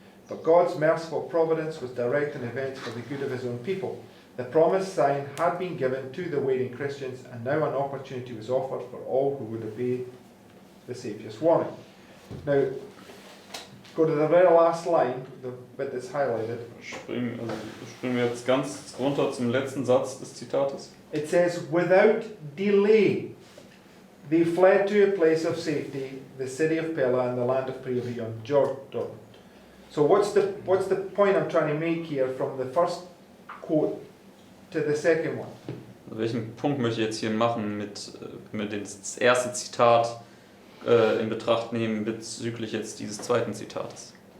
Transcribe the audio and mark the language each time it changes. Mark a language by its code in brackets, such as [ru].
[en] But God's merciful providence was directing events for the good of his own people. The promised sign had been given to the waiting Christians, and now an opportunity was offered for all who would obey the Saviour's warning. Now, go to the very last line, the bit that's highlighted. [de] Springen wir jetzt ganz runter zum letzten Satz des Zitates. [en] It says, without delay, they fled to a place of safety, the city of Pella and the land of Prae beyond Jordan. So what's the point I'm trying to make here from the first quote to the second one? [de] Welchen Punkt möchte ich jetzt hier machen, wenn wir das erste Zitat in Betracht nehmen bezüglich jetzt dieses zweiten Zitates?